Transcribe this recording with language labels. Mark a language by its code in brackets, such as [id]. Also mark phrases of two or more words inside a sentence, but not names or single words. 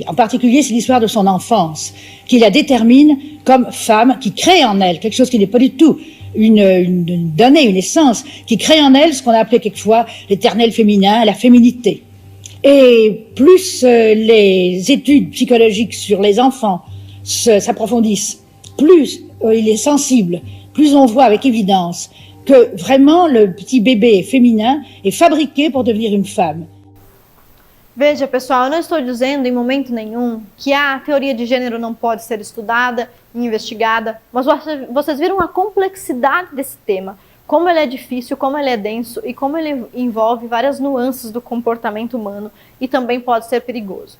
[fr] En particulier, c'est l'histoire de son enfance, qui la détermine comme femme, qui crée en elle quelque chose qui n'est pas du tout une donnée, une essence, qui crée en elle ce qu'on a appelé quelquefois l'éternel féminin, la féminité. Et plus les études psychologiques sur les enfants s'approfondissent, plus il est sensible, plus on voit avec évidence que vraiment le petit bébé féminin est fabriqué pour devenir une femme. [pt] Veja, pessoal, eu não estou dizendo em momento nenhum que a teoria de gênero não pode ser estudada e investigada, mas vocês viram a complexidade desse tema, como ele é difícil, como ele é denso e como ele envolve várias nuances do comportamento humano e também pode ser perigoso.